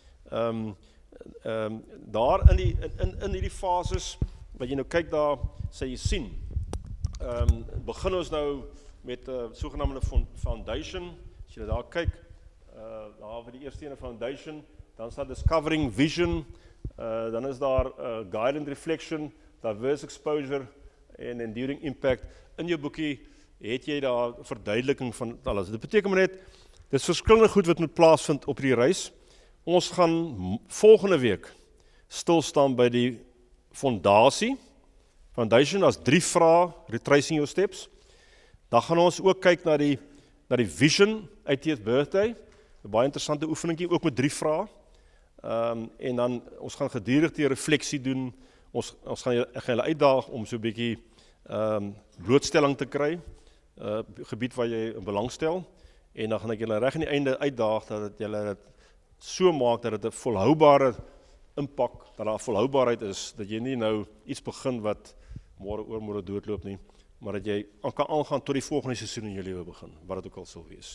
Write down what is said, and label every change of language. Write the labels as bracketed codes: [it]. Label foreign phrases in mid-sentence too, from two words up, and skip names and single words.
[af] Daar in hierdie fases, wat jy nou kyk daar, sê jy sien, begin ons nou met 'n sogenaamde foundation. As jy daar kyk, daar vir die eerste ene foundation, dan is daar [en] discovering vision, [af] dan is daar [en] guided reflection, diverse exposure [af] en [en] enduring impact. [af] In jou boekie het jy daar verduideliking van alles. Dit beteken maar net, dit is verskillende goed wat moet plaasvind op die reis. Ons gaan volgende week stilstaan by die fondasie, foundation, as 3 vrae, [en] retracing your steps. [af] Dan gaan ons ook kyk na die vision, 80th birthday, 'n baie interessante oefeningkie, ook met 3 vrae. En dan, ons gaan gedurig die refleksie doen, ek gaan julle uitdaag om so 'n bietjie blootstelling te kry, gebied waar jy belangstel, en dan gaan ek julle reg aan die einde uitdaag, dat julle dit so maak, dat dit 'n volhoubare impak, dat daar volhoubaarheid is, dat jy nie nou iets begin wat oormôre doodloop nie, maar dat jy kan aangaan tot die volgende seisoen in jou lewe begin, wat dit ook al sal wees.